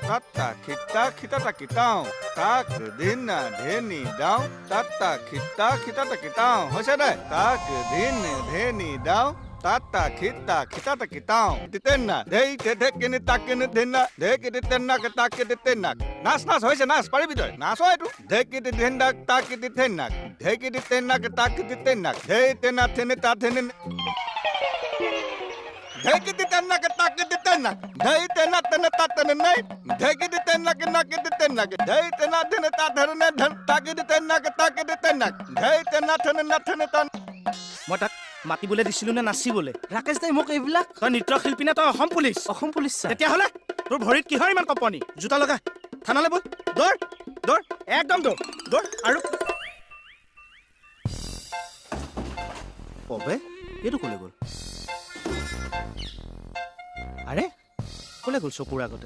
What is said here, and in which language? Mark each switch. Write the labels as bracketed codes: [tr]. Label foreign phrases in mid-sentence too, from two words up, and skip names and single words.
[as] Tata kita kita tak kitao. Tak dina dheni dao. Tata kita kita tak kitao. হৈছে দাই. Tak dina dheni dao. Tata kita kita tak kitao. Titenna. Dei te kini takini dina. Dei kini tenna ke takini tenna. নাচ হৈছে নাচ পাৰিবি তই. নাচ হয় তু. Dei kini denda takini tenna. Dei kini tenna ke takini tenna. Dei tenna thene ta thene. Dhekiti tenna ke takiti tenna. Dhei tenna tenna ta tenna nei. Dhekiti tenna ke nakiti tenna ke. Dhei tenna tenna ta therne dhan. Takiti tenna ke takiti tenna. Dhei tenna thene na thene ta. মই তাক মাতিবলৈ দিছিলো নে নাচিবলৈ ৰাকেশ দাই মোক এইবিলাক তই নৃত্যশিল্পী নে তই অসম পুলিচ ছাৰ তেতিয়াহ'লে তোৰ ভৰিত কিহৰ ইমান কঁপনি জোতা লগা থানালৈ বল দৌৰ দৌৰ একদম দৌৰ দৌৰ আৰু অবে এইটো ক'লে গ'ল আৰে ক'লে গ'ল চকুৰ আগতে